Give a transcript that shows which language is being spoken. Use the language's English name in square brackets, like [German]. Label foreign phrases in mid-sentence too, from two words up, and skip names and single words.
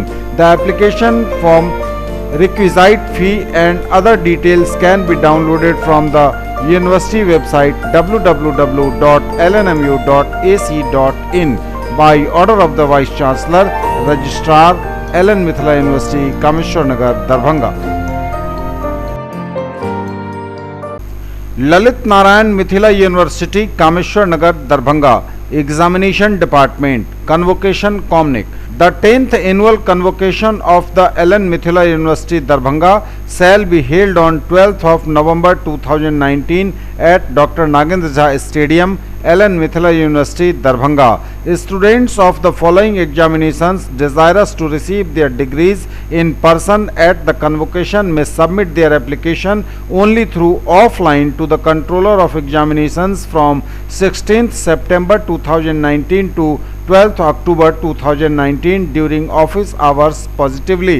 [English] The application form, requisite fee and other details can be downloaded from the university website www.lnmu.ac.in by order of the Vice Chancellor, Registrar, Ellen Mithila University, Kameshwar Nagar, Darbhanga. Lalit Narayan Mithila University Kameshwar Nagar Darbhanga Examination Department Convocation Communique The 10th annual convocation of the Ellen Mithila University Darbhanga shall be held on 12th of November 2019 at Dr. Nagendra Jha Stadium, Ellen Mithila University Darbhanga. Students of the following examinations desirous to receive their degrees in person at the convocation may submit their application only through offline to the Controller of Examinations from 16th September 2019 to 12th October 2019 during office hours positively.